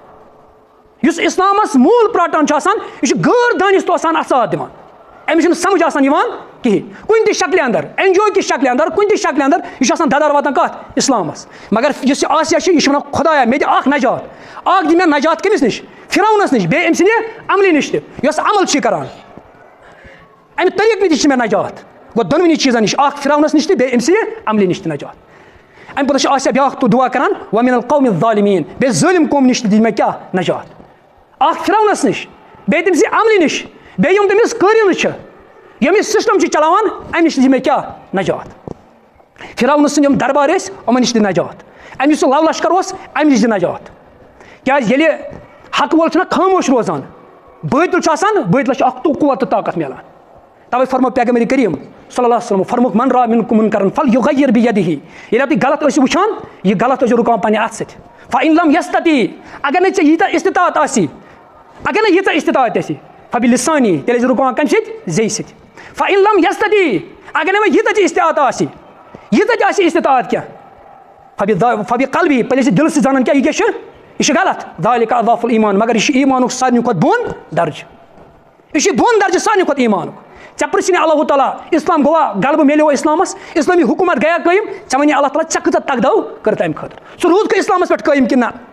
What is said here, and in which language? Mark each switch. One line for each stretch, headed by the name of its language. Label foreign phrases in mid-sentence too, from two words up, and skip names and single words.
Kashmiri: یُس اِسلامَس موٗل پرٛاٹان چھُ آسان یہِ چھُ غٲر دٲنِستہٕ آسان اَتھ ساتھ دِوان أمِس چھُنہٕ سَمجھ آسان یِوان کِہیٖنۍ کُنہِ تہِ شکلہِ اندر این جی او کِس شکلہِ اندر کُنہِ تہِ شکلہِ اندر یہِ چھُ آسان دَدار واتان کَتھ اِسلامَس مگر یُس یہِ آسیہ چھِ یہِ چھِ وَنان خۄدایا مےٚ دِ اکھ نجات اکھ دِ مےٚ نجات کٔمِس نِش فرعونَس نِش بیٚیہِ أمۍ سٕنٛدِ عملہِ نِش تہِ یۄس عمل چھِ یہِ کران اَمہِ طریٖقہٕ نِش چھِ مےٚ نجات گوٚو دۄنوٕنی چیٖزَن نِش اکھ فرعونَس نِش تہِ بیٚیہِ أمۍ سٕنٛدِ عملہِ نِش تہِ نجات اَمہِ پَتہٕ چھِ آسیہ بیٛاکھ دُعا کران
Arabic: وَمِن القومِ الظالمیٖن
Kashmiri: بیٚیہِ ظٲلِم قومہِ نِش تہِ دِ مےٚ کیٛاہ نجات اکھ فرعونَس نِش بیٚیہِ تٔمۍ سٕنٛدِ عملہِ نِش بیٚیہِ یِم تٔمِس قٲریٖنہٕ چھِ یِم یہِ سِسٹَم چھِ چلاوان اَمہِ نِش دِ مےٚ کیٛاہ نجات فرعون سٕنٛدۍ یِم دربار ٲسۍ یِمَن نِش دِ نجات اَمہِ یُس سُہ لَو لشکر اوس اَمہِ نِش دِ نجات کیٛازِ ییٚلہِ حقہٕ وول چھُنہ خاموش روزان بٲطِل چھُ آسان بٲطلَس چھُ اکھ قوت تہٕ طاقت میلان تَوَے فرمو پیغمبر کریم
Arabic: صلی اللہ علیہ وسلم
Kashmiri: فرموُکھ
Arabic: من را منکم منکرن فلیغیر بیدیہ
Kashmiri: ییٚلہِ تُہۍ غلط ٲسِو وٕچھان یہِ غلط ٲسِو رُکاوان پنٛنہِ اَتھٕ سۭتۍ
Arabic: فإن لم یستطیع
Kashmiri: اگر نہٕ ژےٚ ییٖژاہ استطاعت آسی اگر نہٕ ییٖژاہ استطاعت آسی فبلسانی تیٚلہِ ٲسۍ رُکاوان کَمہِ سۭتۍ زیٚیہِ سۭتۍ
Arabic: فإن لم یستطیع
Kashmiri: اگر نہٕ وۄنۍ ییٖژاہ تہِ استطاعت آسہِ ییٖژاہ تہِ آسہِ استطاعت کینٛہہ فبقلبی پَتہٕ ٲسۍ دِلہٕ سۭتۍ زانان کیٛاہ یہِ کیٛاہ چھُ یہِ چھُ غلط
Arabic: ذالِکَ اضعف الایمان
Kashmiri: مگر یہِ چھُ ایٖمانُک سارنٕے کھۄتہٕ بوٚن درجہٕ یہِ چھُ بوٚن درجہٕ سارنٕے کھۄتہٕ ایٖمانُک ژےٚ پرٛژھِ اللہ تعالیٰ اِسلام گوٚوا غلبہٕ میلیو اِسلامَس اِسلٲمی حکوٗمت گٔیا قٲیِم ژےٚ وَنہِ اللہ تعالیٰ ژےٚ کۭژاہ تقدو کٔر تَمہِ خٲطرٕ سُہ روٗد اِسلامَس پٮ۪ٹھ قٲیِم کِنہٕ نہ